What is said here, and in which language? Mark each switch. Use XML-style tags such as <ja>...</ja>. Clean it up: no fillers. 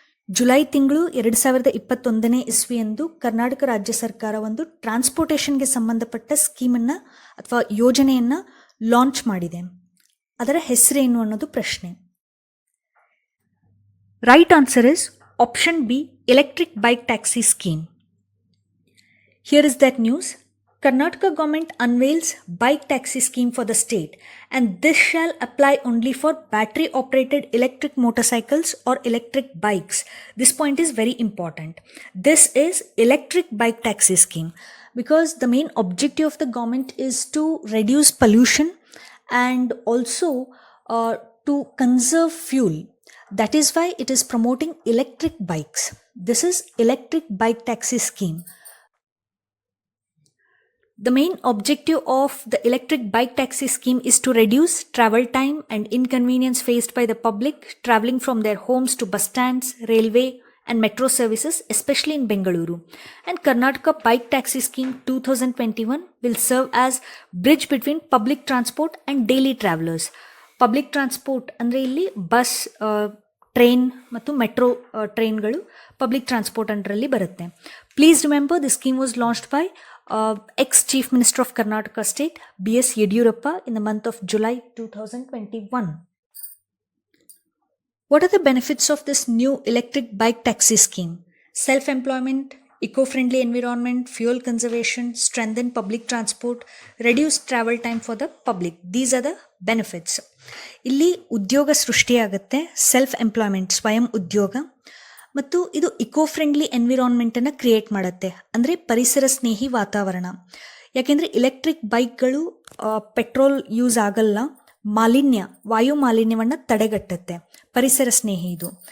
<kn>July ತಿಂಗಳು 2021ನೇ ಇಸ್ವಿಯಂದು ಕರ್ನಾಟಕ ರಾಜ್ಯ ಸರ್ಕಾರ ಒಂದು ಟ್ರಾನ್ಸ್ಪೋರ್ಟೇಷನ್ಗೆ ಸಂಬಂಧಪಟ್ಟ ಸ್ಕೀಮನ್ನು ಅಥವಾ ಯೋಜನೆಯನ್ನು ಲಾಂಚ್ ಮಾಡಿದೆ. ಅದರ ಹೆಸರೇನು ಅನ್ನೋದು ಪ್ರಶ್ನೆ.</kn> <en>Right answer is option B, electric bike taxi scheme. Here is that news. Karnataka government unveils bike taxi scheme for the state, and this shall apply only for battery operated electric motorcycles or electric bikes. This point is very important. This is electric bike taxi scheme because the main objective of the government is to reduce pollution and also to conserve fuel. That is why it is promoting electric bikes. This is electric bike taxi scheme. The main objective of the electric bike taxi scheme is to reduce travel time and inconvenience faced by the public traveling from their homes to bus stands, railway and metro services, especially in Bengaluru. And Karnataka Bike Taxi Scheme 2021 will serve as bridge between public transport and daily travelers.</en> <kn>Public transport ಅಂದರೆ ಇಲ್ಲಿ bus, train ಮತ್ತು metro ಟ್ರೈನ್ಗಳು public transport ಅಂಡರಲ್ಲಿ ಬರುತ್ತೆ.</kn> <en>Please remember the scheme was launched by ex-Chief Minister of Karnataka State, B.S. Yediyurappa, in the month of July 2021. What are the benefits of this new electric bike taxi scheme? Self-employment, eco-friendly environment, fuel conservation, strengthen public transport, reduce travel time for the public. These are the benefits.</en> <kn>ಇಲ್ಲಿ ಉದ್ಯೋಗ ಸೃಷ್ಟಿಯಾಗುತ್ತೆ, self employment, ಸ್ವಯಂ ಉದ್ಯೋಗ, ಮತ್ತು ಇದು eco friendly ಎನ್ವಿರಾನ್ಮೆಂಟನ್ನು create ಮಾಡುತ್ತೆ, ಅಂದರೆ ಪರಿಸರ ಸ್ನೇಹಿ ವಾತಾವರಣ. ಯಾಕೆಂದರೆ ಎಲೆಕ್ಟ್ರಿಕ್ ಬೈಕ್ಗಳು ಪೆಟ್ರೋಲ್ ಯೂಸ್ ಆಗಲ್ಲ, ವಾಯು ಮಾಲಿನ್ಯವನ್ನು ತಡೆಗಟ್ಟುತ್ತೆ, ಪರಿಸರ ಸ್ನೇಹಿ ಇದು.</kn>